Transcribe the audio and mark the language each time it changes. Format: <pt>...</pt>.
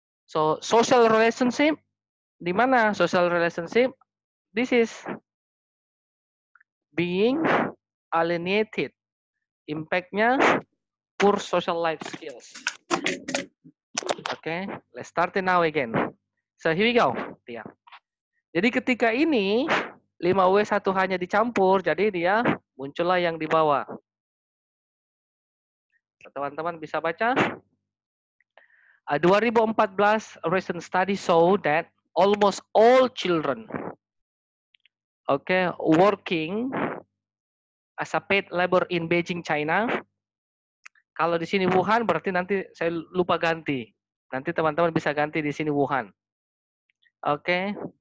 <en>So social relationship, di mana social relationship? This is being alienated. Impact-nya poor social life skills. Okay, let's start it now again. So here we go. Yeah.</en> <id>Jadi ketika ini 5W 1H-nya dicampur, jadi dia muncullah yang di bawah. Teman-teman bisa baca.</id> <en>2014 recent study show that almost all children, working as a paid labor in Beijing, China,</en> <id>Kalau di sini Wuhan berarti nanti saya lupa ganti. Nanti teman-teman bisa ganti di sini Wuhan. Oke.</id>